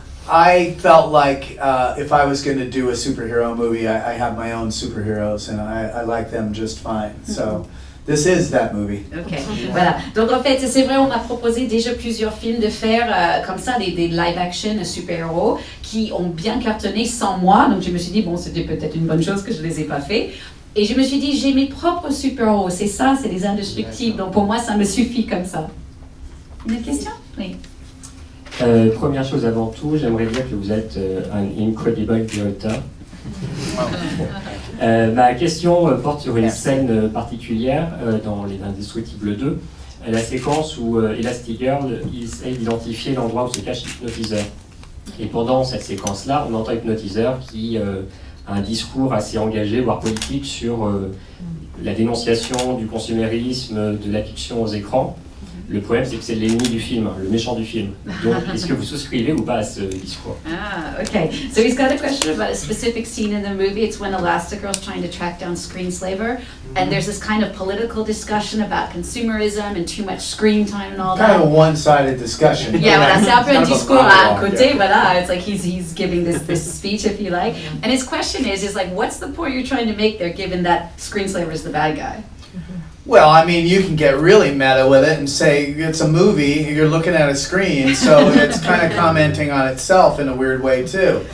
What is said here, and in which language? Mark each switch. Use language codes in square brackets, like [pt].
[en] I felt like if I was going to do a superhero movie, I have my own superheroes, and I like them just fine. So this is that movie. [fr] Ok, voilà. Donc en fait, c'est vrai, on m'a proposé déjà plusieurs films de faire comme ça, des live-action super-héros qui ont bien cartonné sans moi. Donc je me suis dit, bon, c'était peut-être une bonne chose que je ne les ai pas fait. Et je me suis dit, j'ai mes propres super-héros. C'est ça, c'est des indestructibles. Donc pour moi, ça me suffit comme ça. Une autre question? Oui. Première chose avant tout, j'aimerais dire que vous êtes un incredible directeur. Ma question porte sur une scène particulière dans Les Indestructibles 2, la séquence où Elastigirl essaie d'identifier l'endroit où se cache l'hypnotiseur. Et pendant cette séquence-là, on entend l'hypnotiseur qui a un discours assez engagé, voire politique, sur la dénonciation du consumérisme, de l'addiction aux écrans. Le problème, c'est que c'est l'ennemi du film, le méchant du film. Donc, est-ce que vous souscrivez ou pas à ce discours? [en] Ah, okay. So he's got a question about a specific scene in the movie. It's when Elastigirl's trying to track down Screenslaver, and there's this kind of political discussion about consumerism and too much screen time and all that. Kind of a one-sided discussion. [fr] Yeah, voilà, c'est un peu un discours à côté, voilà. [en] It's like he's giving this speech, if you like. And his question is like, what's the point you're trying to make there, given that Screenslaver is the bad guy? Well, I mean, you can get really meta with it and say it's a movie, you're looking at a screen, so it's kind of commenting on itself in a weird way too.